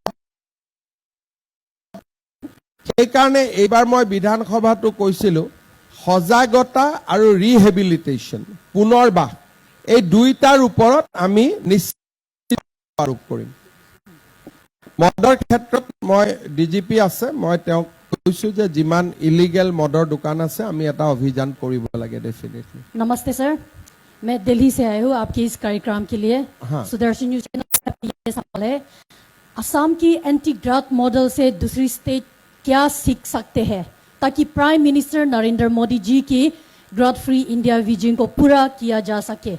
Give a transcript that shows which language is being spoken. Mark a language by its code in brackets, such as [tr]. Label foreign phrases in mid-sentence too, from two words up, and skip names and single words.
[as] সেইকাৰণে এইবাৰ মই বিধানসভাটো কৈছিলো সজাগতা আৰু ৰিহেবিলিটেশ্যন পুনৰবাস এই দুইটাৰ ওপৰত আমি নিশ্চিত আৰোপ কৰিম মদৰ ক্ষেত্ৰত মই ডিজিপি আছে মই তেওঁক কৈছো যে যিমান ইলিগেল মদৰ দোকান আছে আমি এটা অভিযান কৰিব লাগে ডেফিনেটলি [hi] नमस्ते सर मैं दिल्ली से आई हूँ आपके इस कार्यक्रम के लिए सुदर्शन न्यूज चैनल ये सवाल है असम की [en] anti drug model [hi] से दूसरी स्टेट क्या सीख सकते हैं ताकि [en] Prime Minister [hi] नरेंद्र मोदी जी की [en] drug free India vision [hi] को पूरा किया जा सके